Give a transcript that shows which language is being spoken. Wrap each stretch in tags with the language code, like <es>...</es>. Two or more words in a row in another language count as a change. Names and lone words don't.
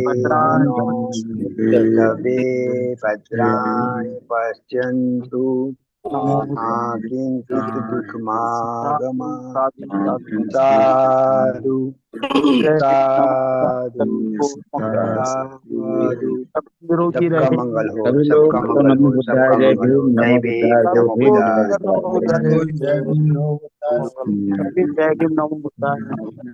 <sa>भद्राणि पश्यन्तु किंचित दुःखमागमा साधु साधु साधु।</sa> <hi>निरोगी सबका रहे। मंगल हो, सभी लोग सबका मंगल हो, बुद्धाय सबका जय मंगल हो। भीम, जय नमो भीम, बुद्धाय, जय नमो भीम, बुद्धाय। नमो बुद्धाय। जय भीम, नमो बुद्धाय।</hi>